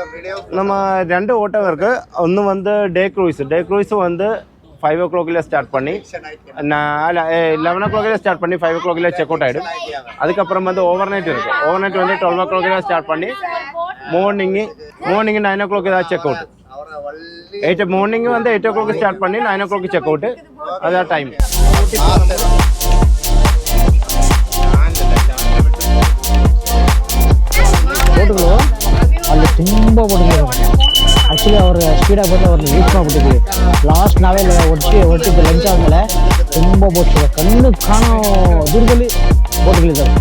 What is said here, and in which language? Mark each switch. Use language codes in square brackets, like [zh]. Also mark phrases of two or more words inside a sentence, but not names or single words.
[ta] நம்ம 2 ஓட்டம் இருக்குது. ஒன்று வந்து [en] day cruise [ta] வந்து [en] 5 o'clock start [ta] பண்ணி அல்ல [en] 11 o'clock start [ta] பண்ணி [en] 5 o'clock check out [ta] ஆகிடும். அதுக்கப்புறம் வந்து [en] over night [ta] இருக்குது. [en] over night [ta] வந்து [en] 12 o'clock start [ta] பண்ணி [en] morning 9 o'clock [ta] ஏதாவது [en] check out. [ta] மார்னிங் வந்து [en] 8 o'clock start [ta] பண்ணி [en] 9 o'clock check out. [ta] அதான் டைம். [kn] ಬೋಟ್ಗಳು ಅಲ್ಲಿ ತುಂಬ ಬೋಟ್ಗಳು. ಆ್ಯಕ್ಚುಲಿ ಅವ್ರು ಸ್ಪೀಡಾಗಿ ಬಂದು ಅವ್ರನ್ನ ರೀಚ್ ಮಾಡಿಬಿಟ್ಟಿದ್ವಿ. ಲಾಸ್ಟ್ ನಾವೇ ಹೊರಟಿದ್ದು ಲಂಚ್ ಆದಮೇಲೆ ತುಂಬ ಬೋಟ್ಸ್ ಕಣ್ಣು ಕಾಣೋ ದೂರದಲ್ಲಿ ಬೋಟ್ಗಳಿದ್ದಾವೆ.